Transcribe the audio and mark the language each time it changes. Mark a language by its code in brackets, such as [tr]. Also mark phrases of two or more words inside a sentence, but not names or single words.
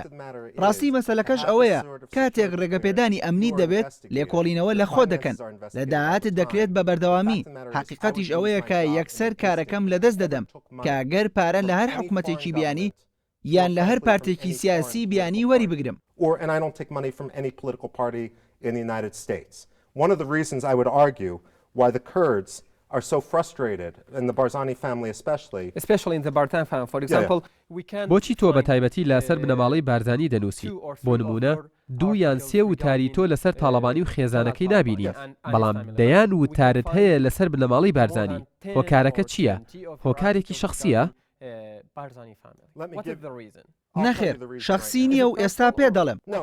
[ckb] ڕاستی مەسەلەکەش ئەوەیە کاتێک ڕێگەپێدانی ئەمنی دەبێت لێکۆڵینەوە لە خۆ دەکەن لە داهاتت دەکرێت بە بەردەوامی. حقیقەتیش ئەوەیە کە یەکسەر کارەکەم لەدەست دەدەم کە گەر پارە لە هەر حکوومەتێکی بیانی یان لە هەر پارتێکی سیاسی بیانی وەری بگرم. [en] And I don't take money from any political party in the United States. One of the reasons I would argue why the Kurds are so frustrated, and the Barzani family especially in the Barzani family, for example, we can. [ckb] بۆچی تۆ بە تایبەتی لەسەر بنەماڵەی بارزانی دەنووسی؟ بۆ نمونە دوو یان سێ وتاری تۆ لەسەر تاڵەبانی و خێزانەکەی نبینی، بەڵام دەیان وتارت هەیە لەسەر بنەماڵی بارزانی. هۆکارەکە چییە؟ هۆکارێکی شخصیە؟ نەخێر شخصی نییە و ئێستا پێ دەڵێم.